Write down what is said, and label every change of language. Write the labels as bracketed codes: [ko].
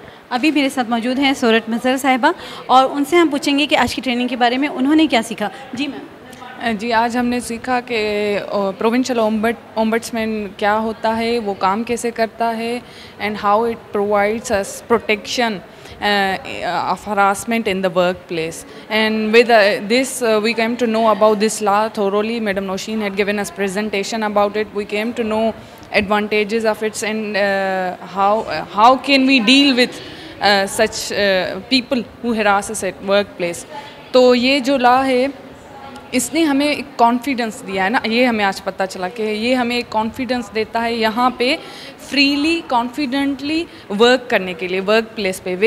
[ur] ابھی میرے ساتھ موجود ہیں سورت مظہر صاحبہ، اور ان سے ہم پوچھیں گے کہ آج کی ٹریننگ کے بارے میں انہوں نے کیا سیکھا. جی میم. جی، آج ہم نے سیکھا کہ پروونشل اومبڈسمین کیا ہوتا ہے، وہ کام کیسے کرتا ہے، [en] And how it provides us protection of harassment in the workplace. And with this we came to know about this law thoroughly. Madam Nosheen had given us presentation about it. We came to know advantages of it, and how can we deal with such people who harass us at workplace. [ur] تو یہ جو لا ہے اس نے ہمیں ایک confidence دیا ہے نا، یہ ہمیں آج پتہ چلا کہ یہ ہمیں ایک کانفیڈنس دیتا ہے یہاں پہ فریلی کانفیڈنٹلی ورک کرنے کے لیے ورک پلیس پہ.